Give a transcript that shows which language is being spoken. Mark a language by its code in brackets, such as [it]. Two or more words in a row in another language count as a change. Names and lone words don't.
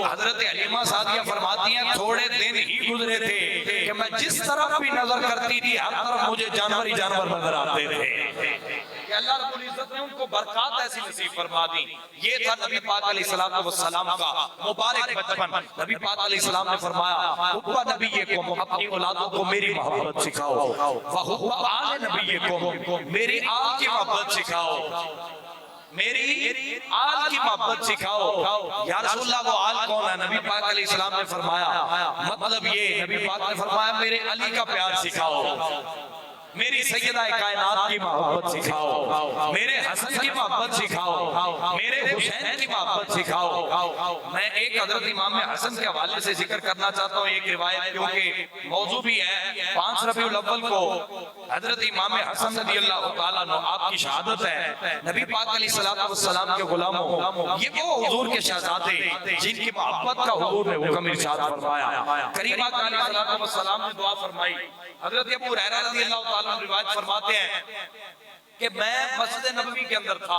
[hi] हजरत हलीमा सादिया फरमाती हैं थोड़े दिन ही गुजरे थे कि मैं जिस तरफ भी नजर करती थी हर तरफ मुझे जानवर ही जानवर नजर आते थे कि अल्लाह [ar] رب العزة [hi] ने उनको बरकत ऐसी नसीब फरमा दी। ये था नबी पाक अलैहिस्सलाम का मुबारक बचपन। नबी पाक अलैहिस्सलाम ने फरमाया [ar] حب نبيكم [hi] अपनी औलादों को मेरी मोहब्बत सिखाओ, [ar] وحب آل نبيكم [hi] मेरी आल की मोहब्बत सिखाओ, मेरी आल की मोहब्बत सिखाओ। [ar] يا رسول الله [hi] वो आल कौन है? नबी पाक अलैहिस्सलाम ने फरमाया मतलब ये नबी पाक ने फरमाया मेरे अली का प्यार सिखाओ, मेरी सैयदा कायनात की मोहब्बत सिखाओ, मेरे हसन की मोहब्बत सिखाओ, मेरे हुसैन की मोहब्बत सिखाओ। मैं एक हजरत इमाम हसन के हवाले से जिक्र करना चाहता हूँ एक रिवायत, क्योंकि मौजू भी है। 5 रबीउल अव्वल को हजरत इमाम हसन [ar] رضي الله تعالى عنه [hi] आपकी शहादत है। नबी पाक अलैहिस्सलाम के गुलामों ये वो हुजूर के शहजादे जिनकी मोहब्बत का हुजूर ने हुक्म इरशाद फरमाया। करीम पाक अलैहिस्सलाम ने दुआ फरमाई। हजरत अबू हुरैरा [ar] رضي الله تعالى [hi] रिवायत फरमाते हैं कि मैं मस्जिद नबवी के अंदर था।